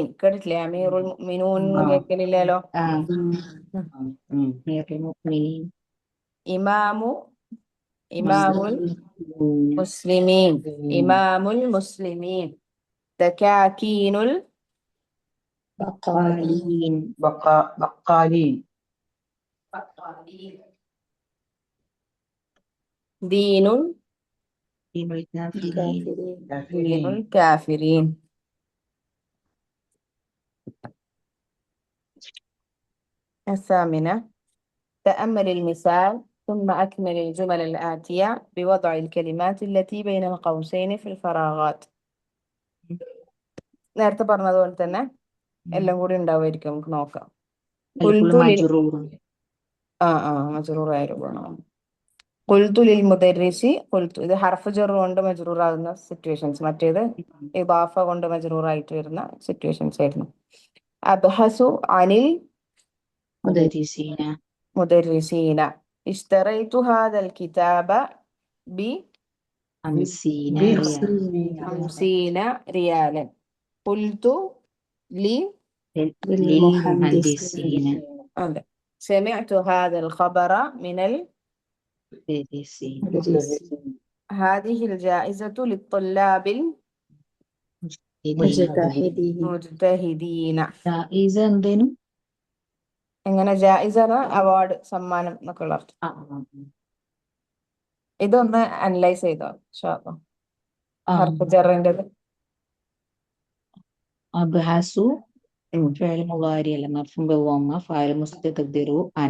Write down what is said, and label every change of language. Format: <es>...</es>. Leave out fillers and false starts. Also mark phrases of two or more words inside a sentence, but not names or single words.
<ar>കേട്ടിട്ടില്ലേ? أمير المؤمنون കേൾക്കലില്ലല്ലോ. إمام المسلمين، دكاكين ബഖാലീൻ, دين الكافرين. الثامنة تأمل المثال ثم أكمل الجمل الآتية بوضع الكلمات التي بين القوسين في الفراغات.</ar> <ml>നേരത്തെ പറഞ്ഞതുപോലെ തന്നെ എല്ലാം കൂടി ഉണ്ടാവുമായിരിക്കും, നമുക്ക് നോക്കാം. ഫുള്ള് മജ്റൂറും. മജ്റൂറായിരുന്നു.</ml> <ar>قلت للمدرس قلت,</ar> <ml>ഇത് ഹർഫ് ജർ കൊണ്ട് മജ്റൂർ ആകുന്ന സിറ്റുവേഷൻസ്, മറ്റേത് ഇദാഫ കൊണ്ട് മജ്റൂർ ആയിട്ട് വരുന്ന സിറ്റുവേഷൻസ് ആയിരുന്നു.</ml> <ar>ابحث عن المدرسين اشتريت هذا الكتاب ب 50 ريالا قلت للمهندسين.</ar> <ml>അതെ.</ml> <ar>سمعت هذا الخبر من هذه الجائزة للطلاب المجتهدين.</ar> <ml>ജായിസ എന്തേനു? എങ്ങനെ ജായിസ അവാർഡ്, സമ്മാനം എന്നൊക്കെ ഉള്ള അർത്ഥം. ഇതൊന്ന് അനലൈസ് ചെയ്തോ ഹർഫ് ജറിൻ്റെത്.</ml> <ar>أبحث فعل مضارع അല്ല مرفوع بالضمة فاعل مستتر تقديره أنا.</ar>